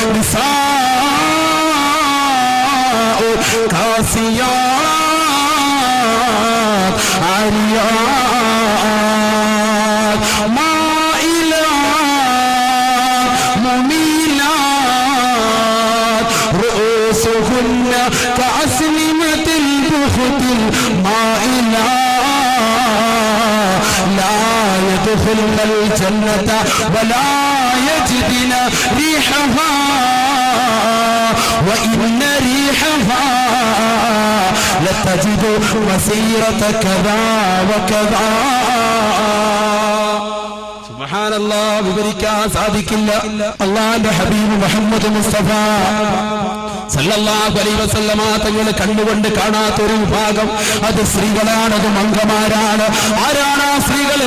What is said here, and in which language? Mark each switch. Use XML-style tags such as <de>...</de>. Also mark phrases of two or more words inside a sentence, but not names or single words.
<ar>كاسيات عاريات مائلات مميلات رؤوسهن كأسنمة البخت مائلات لا يدخلن الجنة ولا يجدن ريحها وإن ريحها لتجد مسيرة كذا وكذا.</ar> <ml>സുബ്ഹാനല്ലാഹ്, വിവരിക്കാൻ സാധിക്കില്ല. അല്ലാഹുവിന്റെ ഹബീബ് മുഹമ്മദ് മുസ്തഫ</ml> <ar>صلى الله عليه وسلم</ar> <ml>തങ്ങൾ കണ്ടുകൊണ്ട് കാണാത്തൊരു വിഭാഗം, അത് സ്ത്രീകളാണ്, അത് മംഗമാരാണ്. ആരാണ് ആ സ്ത്രീകള്?</ml>